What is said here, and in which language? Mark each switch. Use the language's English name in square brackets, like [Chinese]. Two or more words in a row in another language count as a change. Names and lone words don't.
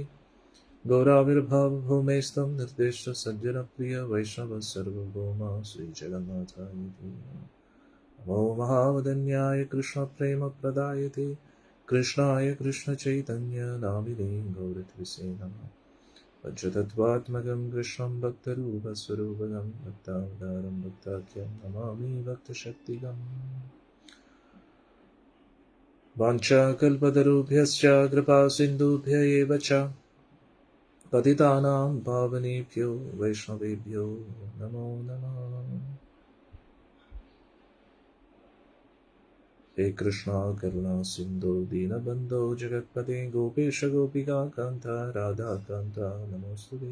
[Sanskrit] ഗൗരാവിർഭാവഭൂമേസ്തം നിർദ്ദിഷ്ട സജ്ജനപ്രിയ വൈഷ്ണവ സർവഭൗമ ശ്രീജഗന്നാഥായ നമോ മഹാവദന്യായ കൃഷ്ണപ്രേമപ്രദായതേ കൃഷ്ണായ കൃഷ്ണചൈതന്യ നാമിനേ ഗൗരത്രിസേ നമഃ. പഞ്ചതത്വാത്മകം കൃഷ്ണം ഭക്തരൂപസ്വരൂപകം ഭക്താവതാരം ഭക്താഖ്യം നമാമി ഭക്തശക്തികം. വാഞ്ചാകൽപതരുഭ്യശ്ച കൃപാസിന്ധുഭ്യ ഏവ ച പതിതാനാം പാവനേഭ്യോ വൈഷ്ണവേഭ്യോ നമോ നമഃ. हे कृष्णा करुणा सिन्धो दीनबन्धो जगत्पते गोपेश गोपिका कान्ता राधाकान्ता नमोऽस्तुते।